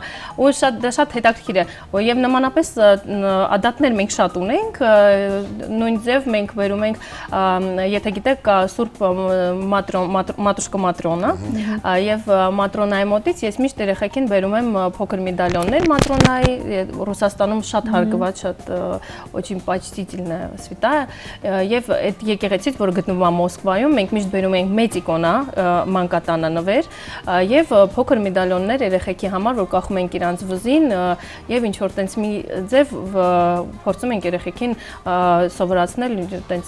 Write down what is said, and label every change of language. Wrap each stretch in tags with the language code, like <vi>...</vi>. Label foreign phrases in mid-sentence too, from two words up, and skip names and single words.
<hy>ու շատ հետաքրքիր է, եւ նմանապես ադատներ մենք շատ ունենք, նույն ձև մենք բերում ենք, եթե գիտեք, կա Սուրբ Մատրուշկա Մատրոնա, եւ Մատրոնայի մոտից ես միշտ երեխեքին բերում եմ փոքր մեդալյոններ Մատրոնայի, Ռուսաստանում շատ հարգված, շատ</hy> <ru>очень почтительная святая,</ru> <hy>եւ այդ եկեղեցից, որ գտնվում է Մոսկվայում, մենք միշտ բերում ենք մեծ իկոնա, մանկատանը նվեր, եւ փոքր մեդալյոններ երեխեքի համար, որ կախում ենք իրանց վզին, եւ ինչ որ տենց մի ձև փորձում ենք երեխեքին սովորացնել տենց</hy>